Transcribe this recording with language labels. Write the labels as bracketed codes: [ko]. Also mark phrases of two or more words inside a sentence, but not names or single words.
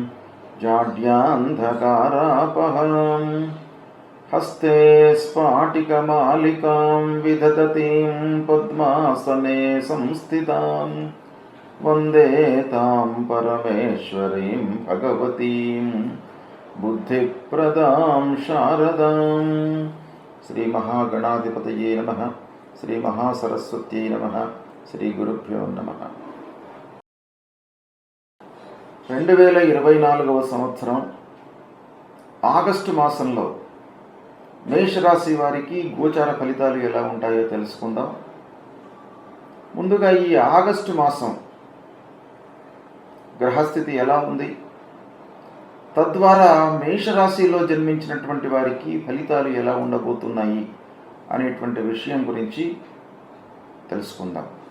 [sa] जाड्यान्धकारापहं हस्ते स्फाटिकमालिकां विदधतीं पद्मासने संस्थितां वन्दे तां परमेश्वरीं भगवतीं बुद्धिप्रदां शारदां। श्री महागणाधिपतये नमः। श्री महासरस्वत्यै नमः। శ్రీ గురుభ్యో నమః. [te] 2024వ సంవత్సరం ఆగస్టు మాసంలో మేషరాశి వారికి గోచార ఫలితాలు ఎలా ఉంటాయో తెలుసుకుందాం. ముందుగా ఈ ఆగస్టు మాసం గ్రహస్థితి ఎలా ఉంది, తద్వారా మేషరాశిలో జన్మించినటువంటి వారికి ఫలితాలు ఎలా ఉండబోతున్నాయి అనేటువంటి విషయం గురించి తెలుసుకుందాం.